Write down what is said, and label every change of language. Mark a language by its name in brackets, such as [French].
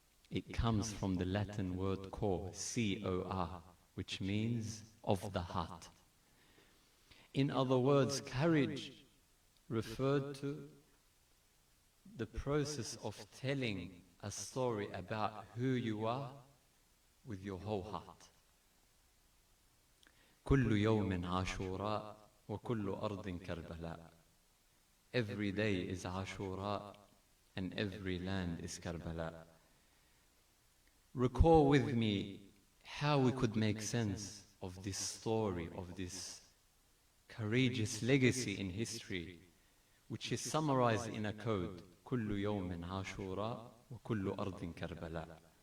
[English] It comes from the Latin word cor, C-O-R, which means of the heart. In other words, courage referred to the process of telling a story about who you are with your whole heart. [Arabic] كل يوم عاشوراء وكل أرض كربلاء. [English] Every day is Ashura and every land is Karbala. Recall with me how we could make sense of this story, of this courageous legacy in history, which is summarized in a code, [Arabic] كل يوم عاشوراء وكل أرض كربلاء.